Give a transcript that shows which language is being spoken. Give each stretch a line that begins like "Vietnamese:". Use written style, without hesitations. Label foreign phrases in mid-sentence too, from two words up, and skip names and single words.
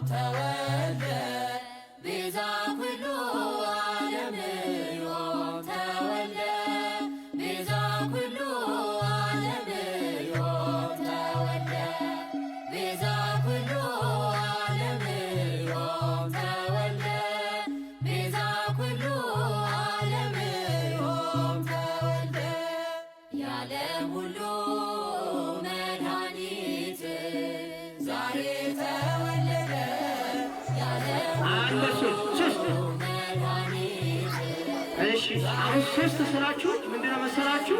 Geez: ተወልደ ቤዛ ኩሉ ዓለም ዮም ተወልደ ቤዛ ኩሉ ዓለም ዮም ተወልደ ቤዛ ኩሉ ዓለም ዮም ተወልደ ቤዛ ኩሉ ዓለም ዮም ተወልደ
Amharic: የዓለም ሁሉ መድኃኒት ዛሬ ተወለደ የዓለም ሁሉ መድኃኒት። እሺ አሁን ሶስት ስራችሁ ምንድነው መሰላችሁ?